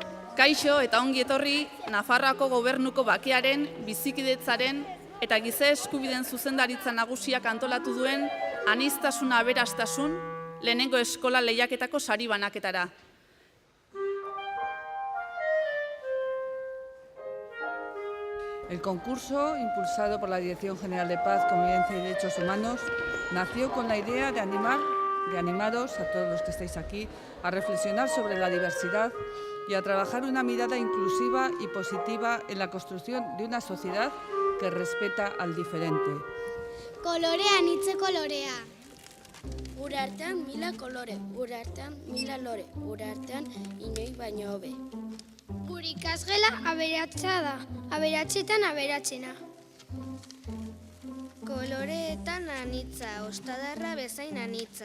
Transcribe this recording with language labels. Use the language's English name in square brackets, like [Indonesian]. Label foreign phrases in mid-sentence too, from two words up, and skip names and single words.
[Basque] Kaixo eta ongi etorri Nafarroako gobernuko bakearen, bizikidetzaren eta giza eskubideen zuzendaritza nagusiak antolatu duen aniztasuna aberastasun lehenengo eskola lehiaketako sari banaketara. [Spanish] El concurso, impulsado por la Dirección General de Paz, Convivencia y Derechos Humanos, nació con la idea de animaros a todos los que estáis aquí a reflexionar sobre la diversidad y a trabajar una mirada inclusiva y positiva en la construcción de una sociedad que respeta al diferente. [Basque] Kolorea anitze kolorea. Gure artean mila kolore, gure artean mila lore, gure artean inoi baino hobe. Gure ikasgela aberatsa da, aberatsetan aberatsena. Koloreetan anitza, ostadarra bezain anitza.